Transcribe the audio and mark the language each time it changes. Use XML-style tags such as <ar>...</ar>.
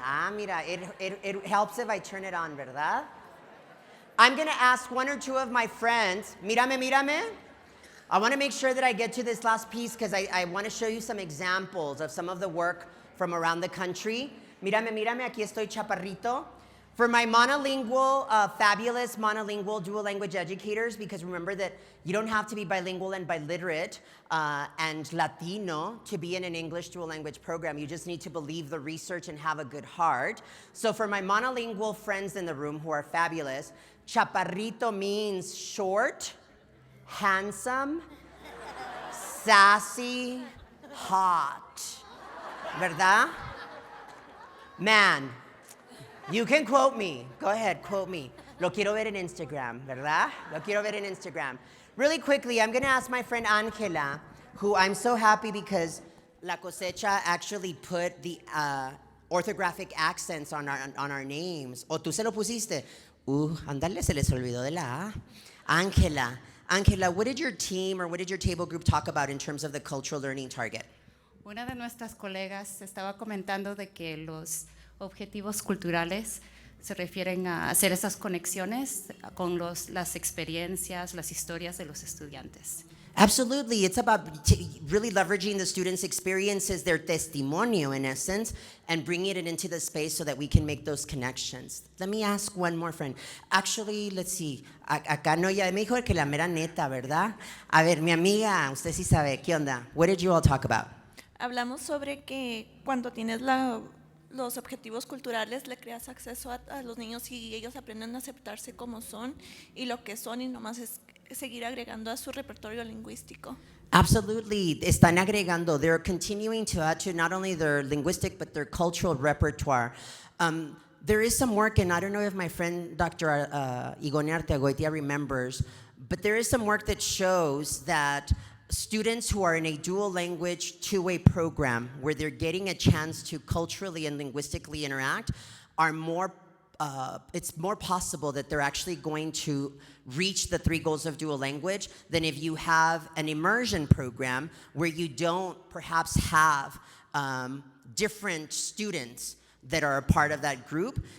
<es>Ah, mira,</es> <en>it helps if I turn it on,</en> <es>¿verdad?</es> <en>I'm going to ask one or two of my friends.</en> <es>Mírame.</es> <en>I want to make sure that I get to this last piece because I want to show you some examples of some of the work from around the country.</en> <es>Mírame, aquí estoy chaparrito.</es> <en>For my monolingual, fabulous monolingual dual language educators, because remember that you don't have to be bilingual and biliterate and Latino to be in an English dual language program. You just need to believe the research and have a good heart. So for my monolingual friends in the room who are fabulous, chaparrito means short, handsome, sassy, hot.</en> <es>¿Verdad?</es> <en>Man. You can quote me. Go ahead, quote me.</en> <es>Lo quiero ver en Instagram, ¿verdad? Lo quiero ver en Instagram.</es> <en>Really quickly, I'm going to ask my friend Angela, who I'm so happy because La Cosecha actually put the orthographic accents on our names.</en> <es>O tú se lo pusiste. Ándale, se les olvidó de la A.</es> <en>Angela, what did your team or what did your table group talk about in terms of the cultural learning target?</en> <es>Una de nuestras colegas estaba comentando de que los objetivos culturales se refieren a hacer esas conexiones con las experiencias, las historias de los estudiantes.</es> <en>Absolutely. It's about really leveraging the students' experiences, their testimonio in essence, and bringing it into the space so that we can make those connections. Let me ask one more friend. Actually, let's see.</en> <es>Acá no, ya me dijo que la mera neta, ¿verdad? A ver, mi amiga, usted sí sabe. ¿Qué onda?</es> <en>What did you all talk about?</en> <es>Hablamos sobre que cuando tienes los objetivos culturales le creas acceso a los niños y ellos aprenden a aceptarse como son y lo que son y nomás es seguir agregando a su repertorio lingüístico.</es> <en>Absolutely.</en> <es>Están agregando.</es> <en>They're continuing to add to not only their linguistic but their cultural repertoire. There is some work, and I don't know if my friend Dr. Igone Arteagoitia remembers, but there is some work that shows that students who are in a dual language two-way program where they're getting a chance to culturally and linguistically interact are more, it's more possible that they're actually going to reach the 3 goals of dual language than if you have an immersion program where you don't perhaps have different students that are a part of that group.</en>